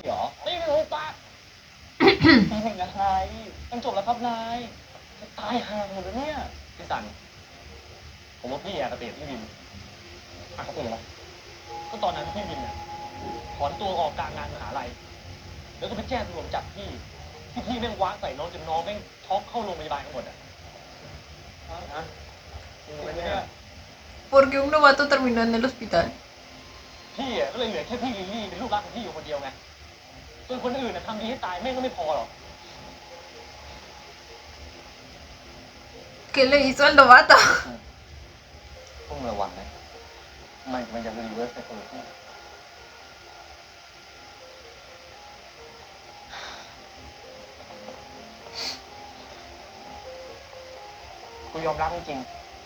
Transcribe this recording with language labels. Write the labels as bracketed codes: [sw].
[th] เหรอไม่เป็นไรปากพี่บินนะนายมันจบแล้วครับนายจะตายห่าหมดแล้วเนี่ยพี่สันผมว่าพี่อคติพี่บินอคติอะไรก็ตอนนั้นพี่บินเนี่ยถอนตัวออกกลางงานมหาลัยแล้วก็ไปแจ้งตำรวจจับพี่ที่พี่แม่งว้างใส่น้องจนน้องแม่งช็อกเข้าโรงพยาบาลกันหมดอ่ะฮะจริงไหมเนี่ย [es] Porque un novato terminó en el hospital. [th] พี่อ่ะก็เลยเหลือแค่พี่ลิลลี่เป็นลูกรักของพี่อยู่คนเดียวไงส่วนคนอื่นน่ะทำดีให้ตายแม่งก็ไม่พอหรอก [es] ¿Qué le hizo al novato? [th] ต้องระวังนะมันจะรีเวิร์สไซโคโลจีกูยอมรับจริงๆ